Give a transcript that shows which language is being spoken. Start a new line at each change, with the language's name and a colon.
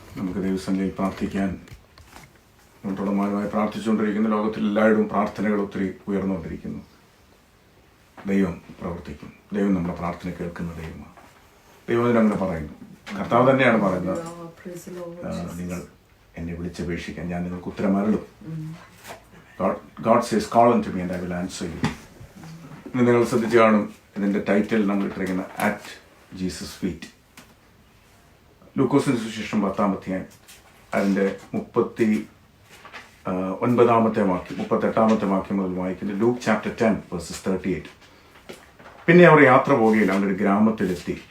Malayalam: നമുക്ക് ദൈവസന്നിധിയിൽ പ്രാർത്ഥിക്കാൻ തുടർമാനമായി പ്രാർത്ഥിച്ചുകൊണ്ടിരിക്കുന്ന ലോകത്തിൽ എല്ലായിടവും പ്രാർത്ഥനകൾ ഒത്തിരി ഉയർന്നുകൊണ്ടിരിക്കുന്നു. ദൈവം പ്രവർത്തിക്കും. ദൈവം നമ്മുടെ പ്രാർത്ഥന കേൾക്കുന്ന ദൈവമാണ്. ദൈവം അങ്ങനെ പറയുന്നു. കർത്താവ് തന്നെയാണ് പറയുന്നത്, നിങ്ങൾ എന്നെ വിളിച്ചപേക്ഷിക്കാൻ ഞാൻ നിങ്ങൾക്ക് ഉത്തരം അരുളും.
English: God says, call unto me and I will answer you.
Malayalam: ഇന്ന് നിങ്ങൾ ശ്രദ്ധിച്ചു കാണും, ഇതിൻ്റെ ടൈറ്റിൽ നമ്മൾ ഇട്ടിരിക്കുന്ന അറ്റ് ജീസസ് ഫീറ്റ്. ലൂക്കോസിന്റെ സുവിശേഷം 10-ാം അധ്യായം അതിൻ്റെ 38-ാമത്തെ വാക്യം മുതൽ വായിക്കുന്നു. Luke chapter 10 verses 38. പിന്നെ അവർ യാത്ര പോകുകയിൽ അവനൊരു ഗ്രാമത്തിലെത്തി.